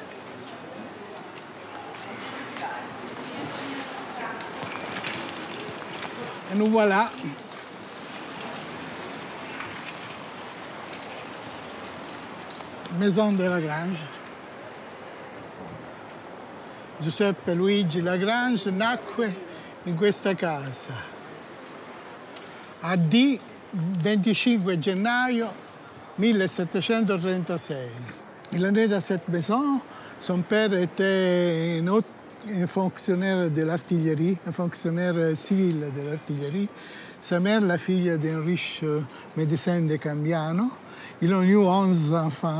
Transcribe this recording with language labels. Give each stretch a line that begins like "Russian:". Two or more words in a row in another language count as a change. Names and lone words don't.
French: Et nous voilà. Maison de Lagrange.
Italian: Giuseppe Luigi Lagrange nacque in questa casa. AD 25 gennaio 1736.
French: Il est né dans cette maison. Son père était un fonctionnaire de l'artillerie, un fonctionnaire civil de l'artillerie. Sa mère, la fille d'un riche médecin de Cambiano. Ils ont eu 11 enfants.